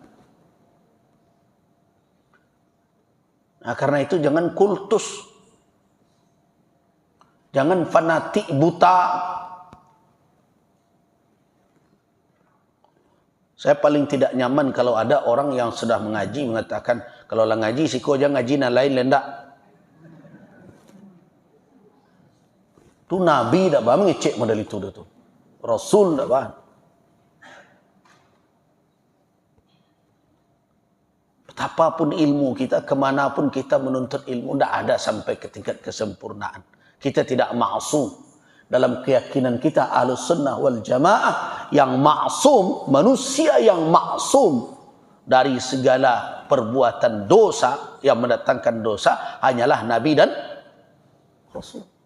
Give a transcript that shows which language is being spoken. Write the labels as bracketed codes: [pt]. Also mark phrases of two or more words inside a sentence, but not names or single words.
[id] Nah, karena itu jangan kultus, jangan fanatik buta. Saya paling tidak nyaman kalau ada orang yang sudah mengaji mengatakan, [min] kalau lah ngaji, siko aja ngaji na lain lendak. Tu Nabi tak bah mengecek model itu tu. Rasul tak bah. [id] Betapapun ilmu kita, kemanapun kita menuntut ilmu, tidak ada sampai ke tingkat kesempurnaan. Kita tidak ma'asum. Dalam keyakinan kita [ar] Ahlus Sunnah wal Jamaah, [id] yang maksum, manusia yang maksum dari segala perbuatan dosa yang mendatangkan dosa hanyalah Nabi dan Rasul.